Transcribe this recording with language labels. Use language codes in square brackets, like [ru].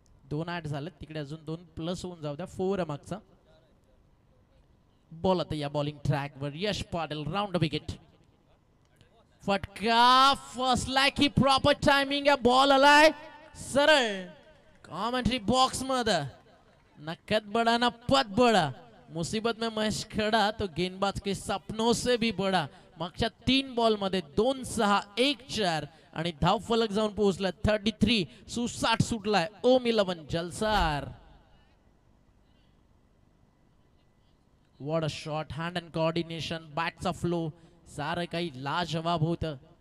[mr] 2 add झालेत तिकडे अजून 2 प्लस होऊन जाऊ द्या. 4 मागचा बॉल. आता या बॉलिंग ट्रॅक वर यश पाटील राऊंड विकेट. फटका फसलाय की प्रॉपर टायमिंग आहे. बॉल आलाय सरळ कॉमेंट्री बॉक्स मध्ये. [hi] नकद बड़ा ना पद बड़ा. मुसीबत में महेश खड़ा तो गेंदबाज के सपनों से भी बड़ा. [mr] मागच्या 3 बॉल मध्ये 2-6 1-4 आणि धाव फलक जाऊन पोहोचला 33. सुसाट सुटलाय ओम-11 Jalsar. [en] What a shot. [mr] Hand and coordination बॅटचा flow सारं काही लाजवाब होतं.